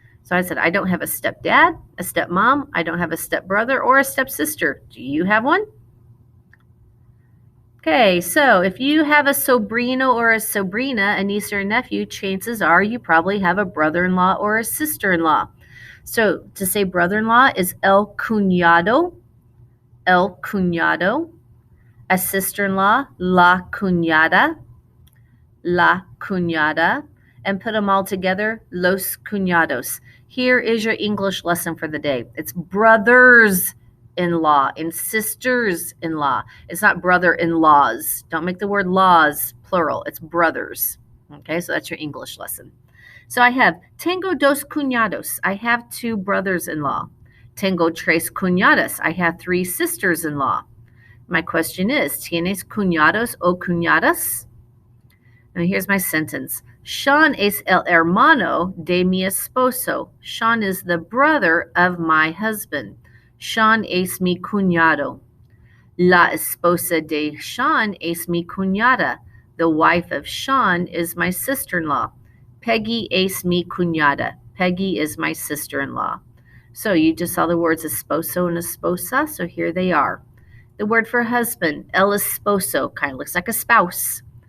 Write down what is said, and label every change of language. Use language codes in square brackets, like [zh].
[en] So I said, I don't have a stepdad, a stepmom, I don't have a stepbrother or a stepsister. Do you have one? Okay, so if you have a sobrino or a sobrina, a niece or a nephew, chances are you probably have a brother-in-law or a sister-in-law. So to say brother-in-law is [es] el cuñado, el cuñado. [en] A sister-in-law, [es] la cuñada, la cuñada. [en] And put them all together, [es] los cuñados. [en] Here is your English lesson for the day. It's brothers-in-law and sisters-in-law. It's not brother-in-laws. Don't make the word laws plural. It's brothers. Okay, so that's your English lesson. So I have [es] tengo dos cuñados. [en] I have 2 brothers-in-law. [es] Tengo tres cuñadas. [en] I have 3 sisters-in-law. My question is, [es] ¿tienes cuñados o cuñadas? [en] Now here's my sentence. [es] Sean es el hermano de mi esposo. [en] Sean is the brother of my husband. [es] Sean es mi cuñado. La esposa de Sean es mi cuñada. [en] The wife of Sean is my sister-in-law. [es] Peggy es mi cuñada. [en] Peggy is my sister-in-law. So you just saw the words esposo and esposa, so here they are. The word for husband, el esposo, kind of looks like a spouse.